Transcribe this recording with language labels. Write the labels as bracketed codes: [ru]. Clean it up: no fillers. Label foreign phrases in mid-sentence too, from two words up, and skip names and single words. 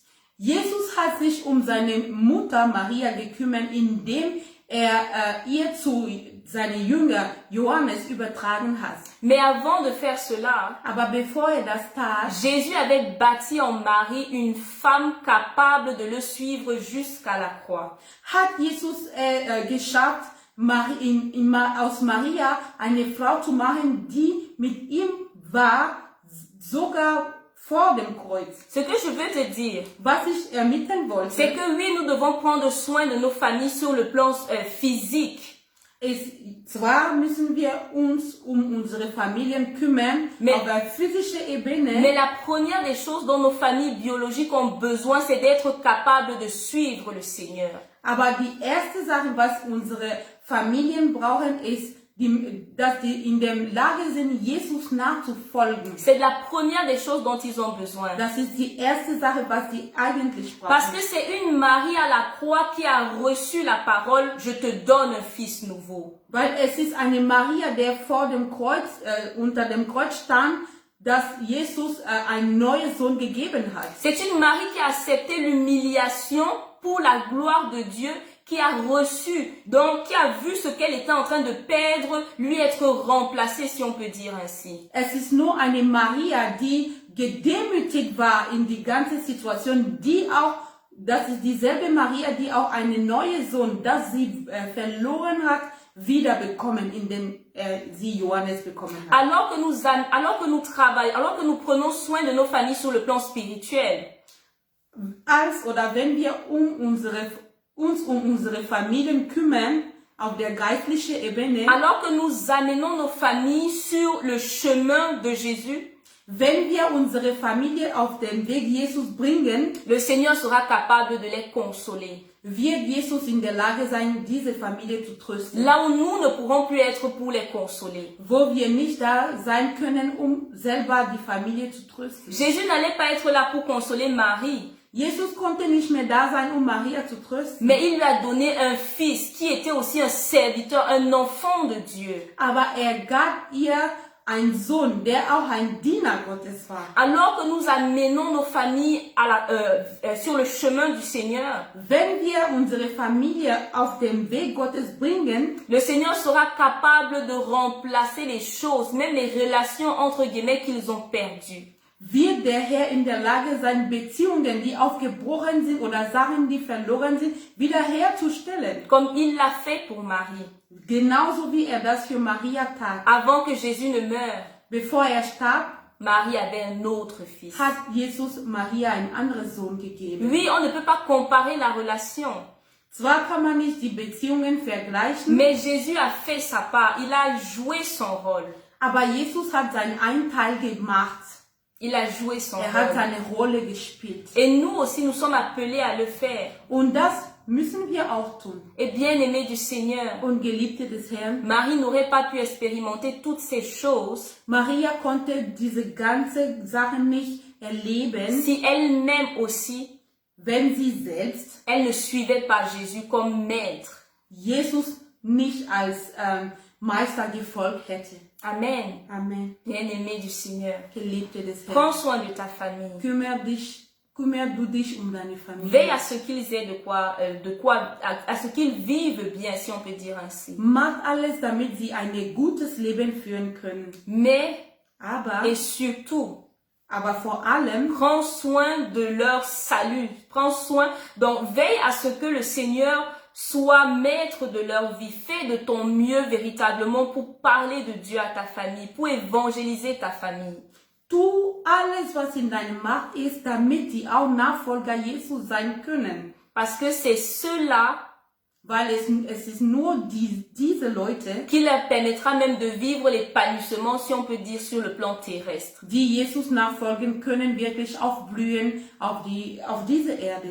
[de] Jesus hat sich seine Mutter Maria gekümmert, indem ihr seine Jünger Johannes übertragen hat. [fr] Mais avant de faire cela, [de] Aber bevor das tat, [fr] Jésus avait bâti en Marie une femme capable de le suivre jusqu'à la croix. [de] hat Jesus geschafft, aus Maria eine Frau zu machen, die mit ihm war, sogar vor dem Kreuz. [fr] Ce que je veux te dire, [de] Was ich ermitteln [fr] c'est [de] wollte, [fr] que oui, nous devons prendre soin de nos familles sur le plan physique. [de] zwar müssen wir uns um unsere Familien kümmern, auf der physischen Ebene, [fr] Mais la première des choses dont nos familles biologiques ont besoin, c'est d'être capables de suivre le Seigneur. [de] aber die erste Sache, was unsere Familien brauchen, ist, dass die in der Lage sind, Jesus nachzufolgen. [fr] C'est la première des choses dont ils ont besoin. [de] Das ist die erste Sache, was die eigentlich [fr] Parce [de] brauchen. [fr] que c'est une Marie à la croix qui a reçu la parole, je te donne un fils nouveau. [de] Weil es ist eine Maria, der vor dem Kreuz, unter dem Kreuz stand, dass Jesus einen neuen Sohn gegeben hat. [fr] C'est une Marie qui a accepté l'humiliation pour la gloire de Dieu, qui a reçu, donc qui a vu ce qu'elle était en train de perdre, lui être remplacée, si on peut dire ainsi. [de] Es ist nur eine Maria, die gedemütigt war in die ganze Situation, das ist dieselbe Maria, die auch einen neuen Sohn, das sie verloren hat, wiederbekommen, indem sie Johannes bekommen hat. [fr] Alors que nous travaillons, alors que nous prenons soin de nos familles sur le plan spirituel, [de] Wenn wir uns um unsere Familien kümmern, auf der geistlichen Ebene, [fr] alors que nous amenons nos familles sur le chemin de Jésus, [de] wenn wir unsere Familie auf den Weg Jesus bringen, [fr] le Seigneur sera capable de les consoler. [de] wird Jesus in der Lage sein, diese Familie zu trösten. [fr] Là où nous ne pourrons plus être pour les consoler. [de] Wo wir nicht da sein können, um selber die Familie zu trösten. [fr] Jésus n'allait pas être là pour consoler Marie. [de] Jesus konnte nicht mehr da sein, um Maria zu trösten. [fr] Mais il lui a donné un fils qui était aussi un serviteur, un enfant de Dieu. [de] Aber gab ihr einen Sohn, der auch ein Diener Gottes war. [fr] Alors que nous amenons nos familles sur le chemin du Seigneur, [de] Wenn wir unsere Familie auf den Weg Gottes bringen, [fr] le Seigneur sera capable de remplacer les choses, même les relations entre guillemets qu'ils ont perdues. [de] wird der Herr in der Lage sein, Beziehungen, die aufgebrochen sind oder Sachen, die verloren sind, wiederherzustellen. [fr] Comme il l'a fait pour Marie. [de] Genauso wie das für Maria tat. [fr] Avant que Jésus ne meure, [de] Bevor starb, [fr] Marie avait un autre fils. [de] hat Jesus Maria einen anderen Sohn gegeben. [fr] Oui, on ne peut pas comparer la relation. [de] Zwar kann man nicht die Beziehungen vergleichen, [fr] Mais Jésus a fait sa part. Il a joué son rôle. [de] aber Jesus hat seinen einen Teil gemacht. [fr] Il a joué son [de] Hat [fr] rôle. [de] seine Rolle gespielt. [fr] Et nous aussi, nous sommes appelés à le faire. [de] Und das müssen wir auch tun. [fr] Et bien-aimés du Seigneur, [de] Und Geliebte des Herrn, [fr] Marie n'aurait pas pu expérimenter toutes ces choses [de] Maria konnte diese ganze Sachen nicht erleben, [fr] si elle-même aussi, [de] wenn sie selbst [fr] elle ne suivait pas Jésus comme maître. [de] Jesus nicht als Meister gefolgt hätte. [fr] Amen. [de] Amen. [fr] Bien-aimés du Seigneur, [de] Geliebte des Herrn, [fr] prends soin de ta famille. [de] Kümmer du dich um deine Familie. [fr] Veille à ce qu'ils aient à ce qu'ils vivent bien, si on peut dire ainsi. [de] Mach alles, damit sie ein gutes Leben führen können. [fr] Mais, [de] Aber [fr] et surtout, [de] vor allem, [fr] prends soin de leur salut. Prends soin, donc veille à ce que le Seigneur soit maître de leur vie. Fais de ton mieux véritablement pour parler de Dieu à ta famille, pour évangéliser ta famille. [de] tu alles, was in deiner Macht ist, damit sie auch Nachfolger Jesus sein können. [fr] Parce que c'est cela [de] Weil es ist nur diese Leute, [fr] qui leur permettra même de vivre l'épanouissement, si on peut dire, sur le plan terrestre. [de] die Jesus nachfolgen können, wirklich aufblühen auf diese Erde.